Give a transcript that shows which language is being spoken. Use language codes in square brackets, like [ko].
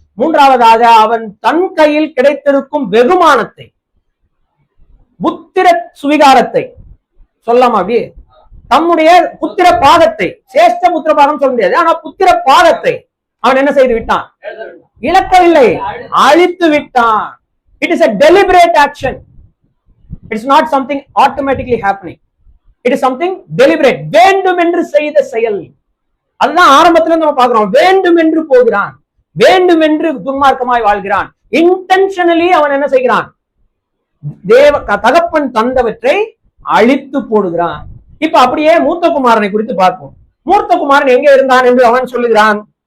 [ta] மூன்றாவதாக அவன் தன் கையில் கிடைத்திருக்கும் வெகுமானத்தை, புத்திர சுவிகாரத்தை சொல்லாம அப்படி தம்முடைய புத்திர பாகத்தை, சேஷ்ட புத்திர பாகம் சொல்ல முடியாது, ஆனா புத்திர பாகத்தை அவன் என்ன செய்து விட்டான், இழக்கவில்லை, அழித்து விட்டான். [en] It is a deliberate action. It's not something automatically happening. It is something deliberate. [ta] வேண்டும் என்று செய்த செயல். அதுதான் ஆரம்பத்துல நம்ம பார்க்கிறோம். வேண்டும் என்று போகிறான், வேண்டும் என்று துன்மார்க்கமாய் வாழ்கிறான். இன்டென்ஷனலி அவன் என்ன செய்கிறான், தகப்பன் தந்தவற்றை அழித்து போடுகிறான். இப்ப அப்படியே மூத்த குமாரனை குறித்து பார்ப்போம். மூத்த குமாரன் எங்க இருந்தான் என்று அவன் சொல்லுகிறான்.